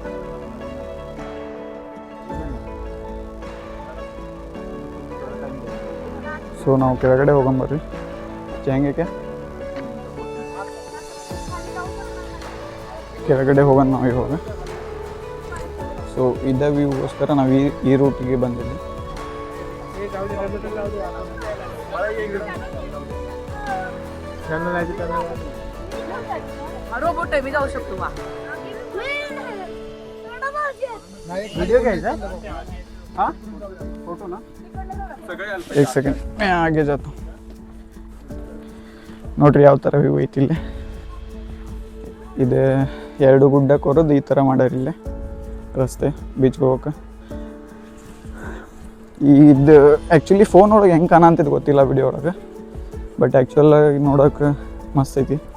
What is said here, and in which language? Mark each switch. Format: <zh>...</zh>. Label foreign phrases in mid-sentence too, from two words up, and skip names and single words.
<kn>ಸೊ ನಾವು ಕೆಳಗಡೆ ಹೋಗಂಬರ್ರಿ. ಹೆಂಗೆ ಕೆಳಗಡೆ ಹೋಗೋಣ ನಾವು ಇವಾಗ. ಸೊ ಇದ್ದ ವ್ಯೂಗೋಸ್ಕರ ನಾವು ಈ ರೂಟಿಗೆ ಬಂದಿದ್ವಿ.</kn> <mr>रोबोट मी जाऊ शकतो का? वीडियो घ्यायचा?</mr> <hi>हाँ फोटो ना? एक सेकंड मैं आगे जाता हूँ.</hi> <kn>ನೋಡ್ರಿ ಯಾವ ಥರ ವ್ಯೂ ಐತಿ ಇಲ್ಲಿ. ಇದು 2 ಗುಡ್ಡ ಕೊರೋದು ಈ ಥರ ಮಾಡ್ಯಾರ ಇಲ್ಲಿ ರಸ್ತೆ ಬೀಚ್ಗೆ ಹೋಗಕ್ಕೆ. ಇದು ಆ್ಯಕ್ಚುಲಿ ಫೋನ್ ಒಳಗೆ ಹೆಂಗೆ ಕಾಣಂತಿದ್ದು ಗೊತ್ತಿಲ್ಲ ವಿಡಿಯೋ ಒಳಗೆ,</kn> <en>but actual</en> <kn>ನೋಡೋಕೆ ಮಸ್ತ್ ಐತಿ.</kn>